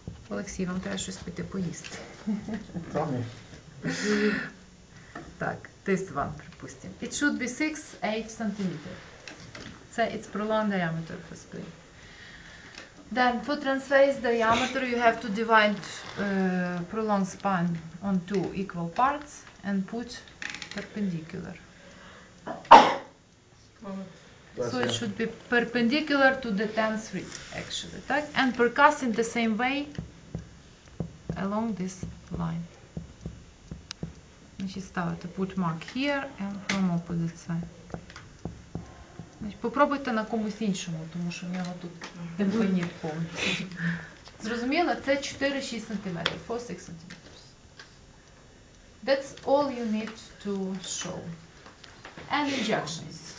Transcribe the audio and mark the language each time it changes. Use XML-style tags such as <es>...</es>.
<uk>Олексій, вам треба щось піти поїсти. Так,</uk> <en>this one,</en> <uk>припустимо.</uk> <en>It should be 6-8 cm. So it's prolonged diameter for spleen. Then for transverse diameter you have to divide prolonged spine on two equal parts and put perpendicular. So it should be perpendicular to the 10th rib actually.</en> <uk>Так?</uk> <en>And percuss in the same way along this line.</en> <uk>Значить, ставите</uk> <en>put mark here and from opposite side.</en> <uk>Значить, попробуйте на комусь іншому, тому що в нього тут темпонір повний. Зрозуміло? Це 4-6 см, 4-6 cm.</uk> <en>That's all you need to show. And injections.</en>